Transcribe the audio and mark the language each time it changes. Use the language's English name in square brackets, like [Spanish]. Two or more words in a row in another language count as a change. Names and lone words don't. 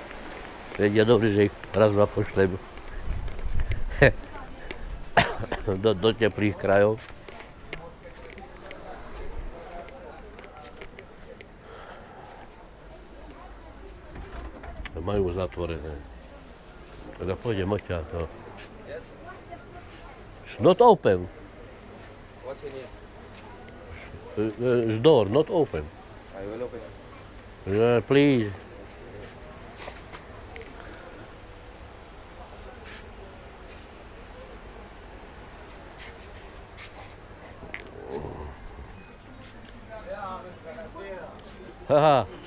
[Slovak] Vedia dobre, že ich raz ma pošlem do teplých krajov. Majú zatvorené. Teda pôjdem odtiaľ to. [English] It's not open. What you need? The door not open. I will open. Please. Haha.